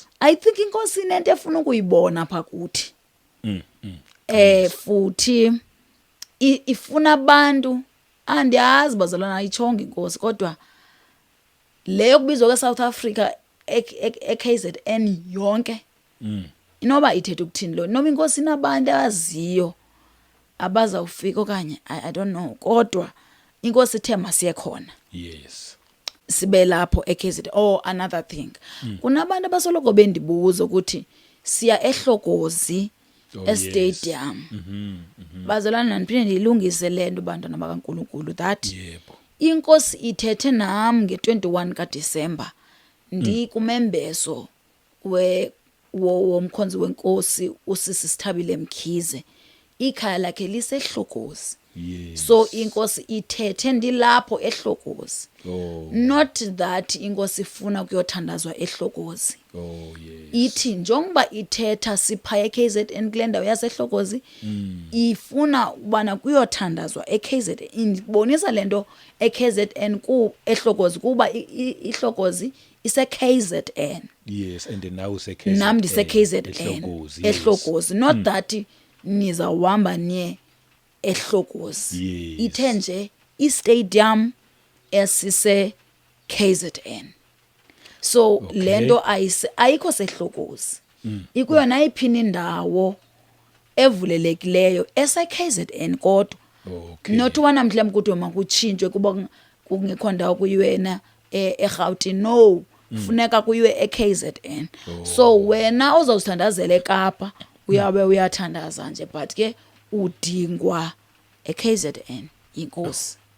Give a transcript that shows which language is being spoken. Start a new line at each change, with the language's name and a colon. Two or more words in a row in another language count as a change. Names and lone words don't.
Xhosa: I think inkosi inento efuna ukuyibona pha kuthi. Futhi ifuna abantu andiyazi bazalwana ayitshonga inkosi kodwa leyo kubizwa kweSouth Africa eKZN yonke. Inoba ithethe ukuthini lo noma inkosi inabantu abaziyo abazawufika okanye
English: I don't know
Xhosa: kodwa inkosi ithe masiye khona.
English: Yes.
Xhosa: Sibe lapho eKZN.
English: Another thing.
Xhosa: Kunabantu abasoloko bendibuza ukuthi siya eHlokozi estadium. Bazalwana ndiphinde ndiyilungise le nto bantwana bakaNkulunkulu that Yebo. inkosi ithethe nam nge-21 kaDisemba ndikumembezo womkhonzi wenkosi usisi Sithabile Mkhize. Ikhaya lakhe liseHlokozi.
English: Yes.
Xhosa: So inkosi ithethe ndilapho eHlokozi.
English: Not that
Xhosa: inkosi ifuna kuyothandazwa eHlokozi.
English: Yes.
Xhosa: Ithi njengoba ithetha sipha eKZN kule ndawo yaseHlokozi ifuna ubana kuyothandazwa eKZN. Ibonisa lento eKZN eHlokozi kuba iHlokozi iseKZN.
English: Yes, and now useKZN.
Xhosa: Nam ndiseKZN eHlokozi.
English: Not that
Xhosa: nizawuhamba niye eHlokozi.
English: Yes.
Xhosa: Ithe nje istadium esise KZN. So lento ayikho seHlokozi. Ikuyo nayiphini indawo evulelekileyo eseKZN kodwa.
English: Not one
Xhosa: mhlawumbe kuthiwe makutshintshwe kuba kungekho ndawo kuyiwena eRhawutini. No, funeka kuyiwe eKZN. So wena ozawuthandazela eKapa uyabe uyathandaza nje but ke udingwa eKZN inkosi.